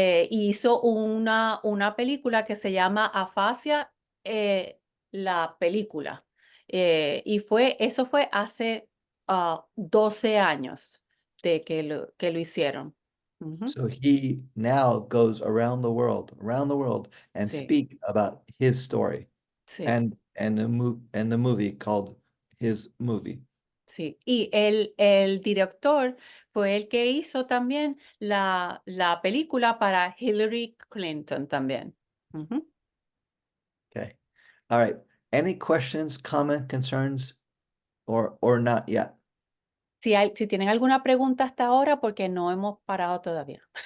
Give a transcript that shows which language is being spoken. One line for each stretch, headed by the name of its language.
Spanish: Hizo una película que se llama Afasia, la película. Y eso fue hace 12 años de que lo hicieron. Ujú.
English: So he now goes around the world, and
Spanish: Sí,
English: speak about his story
Spanish: sí.
English: and the movie called his movie.
Spanish: Sí, y el director fue el que hizo también la película para Hillary Clinton también. Ujú.
English: Okay. All right. Any questions, comment, concerns, or not yet?
Spanish: Si tienen alguna pregunta hasta ahora, porque no hemos parado todavía.